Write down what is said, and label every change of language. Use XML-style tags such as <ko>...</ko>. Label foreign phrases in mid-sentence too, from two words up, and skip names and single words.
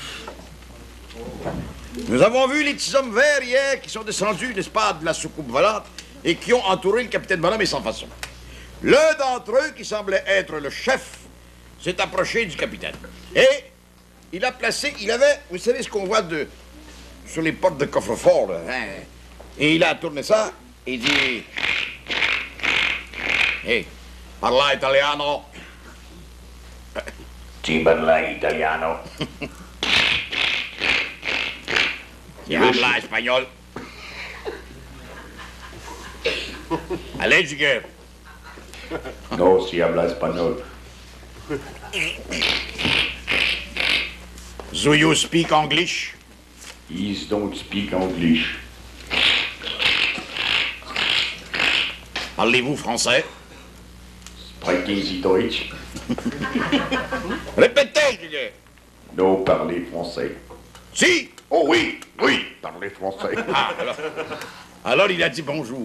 <fr>Nous avons vu les petits hommes verts hier qui sont descendus, n'est-ce pas, de la soucoupe volante et qui ont entouré le capitaine Bonhomme et sans façon. L'un d'entre eux, qui semblait être le chef, s'est approché du capitaine. Et il a placé, il avait, vous savez ce qu'on voit sur les portes de coffre-fort, là, hein? Et il a tourné ça et dit...</fr> <it>Hey, parla italiano. Ci parla italiano.</it> <es>Qui habla espagnol.</es> <fr>Allez, Jiguer.</fr> <es>No si habla espagnol.</es> <en>Do you speak English? He don't speak English.</en> <fr>Parlez-vous français?</fr> <de>Sprechen Sie Deutsch?</de> <fr>Répétez, Jiguer. No parler français. Si. Oh oui, parler français. Ah, alors il a dit bonjour.</fr>